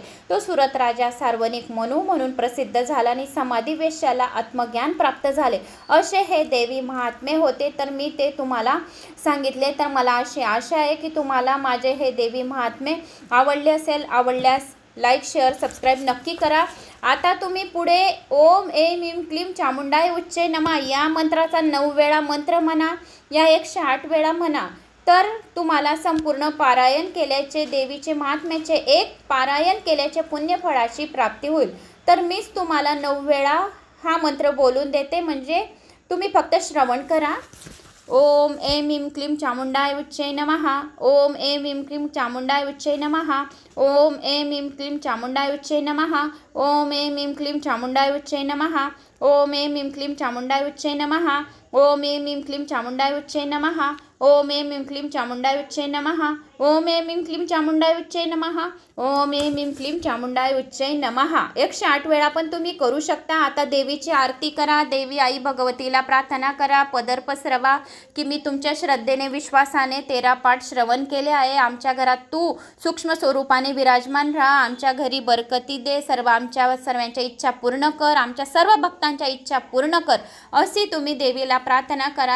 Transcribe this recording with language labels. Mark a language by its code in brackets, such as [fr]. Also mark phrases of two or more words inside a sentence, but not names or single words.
[mr] तो सुरत राजा सार्वजनिक मनू म्हणून प्रसिद्ध झाला आणि समाधी वेश्याला आत्मज्ञान प्राप्त झाले। असे हे देवी महात्मे होते। तर मी ते तुम्हाला सांगितले। तर मला अशी आशा आहे की तुम्हाला माझे हे देवी महात्मे आवडले असेल। आवडल्यास [en] like share subscribe [mr] नक्की करा। आता तुम्ही पुढे [sa] ओम ऐं ह्रीं क्लीं चामुंडाय उच्चै नमः [mr] या मंत्राचा 9 वेळा मंत्र म्हणा, या 108 वेळा म्हणा। तर तुम्हाला संपूर्ण पारायण केल्याचे, देवीचे महात्म्याचे एक पारायण केल्याचे पुण्यफळाची प्राप्ती होईल। तर मीच तुम्हाला 9 वेळा हा मंत्र बोलून देते, म्हणजे तुम्ही फक्त श्रवण करा। [sa] ओम ऐं ह्रीं क्लीं चामुंडाय उच्चै नमः। ओम ऐं ह्रीं क्लीं चामुंडाय उच्चै नमः। ओम ऐं ह्रीं क्लीं चामुंडाय उच्चै नमः। ओम ऐं ह्रीं क्लीं चामुंडाय उच्चै नमः। ओम ऐं ह्रीं क्लीं चामुंडाय उच्चै नमः। ओम ऐं ह्रीं क्लीं चामुंडाय उच्चै नमः। ओम ऐं ह्रीं क्लीं चामुंडाय उच्चै नमः। ओम ऐं ह्रीं क्लीं चामुंडाय उच्चै नमः। ओम ऐं ह्रीं क्लीं चामुंडाय उच्चै नमः [mr] 108 वेळा पण तुम्ही करू शकता। आता देवीची आरती करा, देवी आई भगवतीला प्रार्थना करा, पदर पसरवा की मी तुमच्या श्रद्धेने विश्वासाने 13 पाठ श्रवण केले आहे। आमच्या घरात तू सूक्ष्म स्वरूपाने विराजमान राहा, आमच्या घरी बरकती दे, आमच्या सर्वांच्या इच्छा पूर्ण कर, आमच्या सर्व भक्तांच्या इच्छा पूर्ण कर, अशी तुम्ही देवीला प्रार्थना करा।